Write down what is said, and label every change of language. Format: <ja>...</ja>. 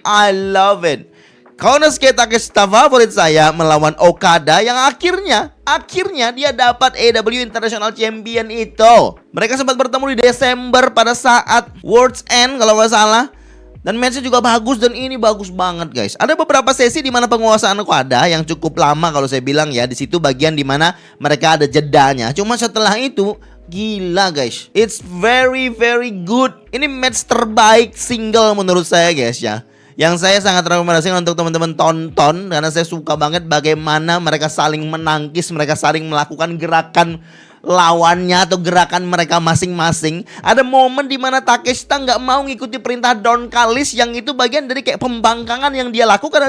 <en>I love it.</en> <id>Konosuke Takeshita favorit saya melawan Okada, yang akhirnya dia dapat AEW International Champion itu. Mereka sempat bertemu di Desember pada saat World's End kalau nggak salah. Dan matchnya juga bagus, dan ini bagus banget guys. Ada beberapa sesi di mana penguasaan Okada yang cukup lama kalau saya bilang ya. Di situ bagian di mana mereka ada jedanya. Cuma setelah itu gila guys,</id> <en>it's very good.</en> <id>Ini match terbaik single menurut saya guys ya, yang saya sangat rekomendasikan untuk teman-teman tonton. Karena saya suka banget bagaimana mereka saling menangkis, mereka saling melakukan gerakan lawannya atau gerakan mereka masing-masing. Ada momen di mana Takeshita nggak mau ngikuti perintah Don Callis, yang itu bagian dari kayak pembangkangan yang dia lakukan.</id>